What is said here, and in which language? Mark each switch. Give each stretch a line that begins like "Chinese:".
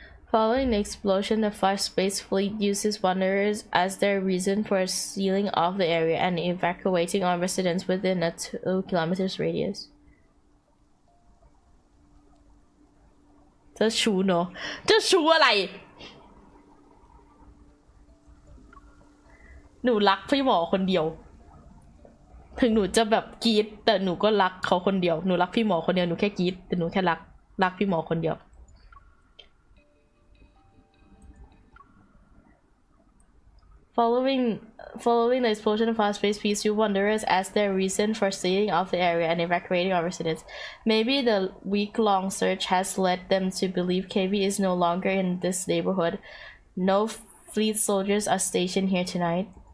English: Following the explosion, the 5 Space Fleet uses wanderers as their reason for sealing off the area and evacuating all residents within a 2 kilometers radius.
Thai: เจ้าชู้เนอะเจ้าชู้อะไรหนูรักพี่หมอคนเดียวถึงหนูจะแบบกรี๊ดแต่หนูก็รักเขาคนเดียวหนูรักพี่หมอคนเดียวหนูแค่กรี๊ดแต่หนูแค่รักพี่หมอคนเดียว
English: Following the explosion of Space Peace, you wanderers as their reason for sealing off the area and evacuating all residents. Maybe the week-long search has led them to believe KB is no longer in this neighborhood. No fleet soldiers are stationed here tonight.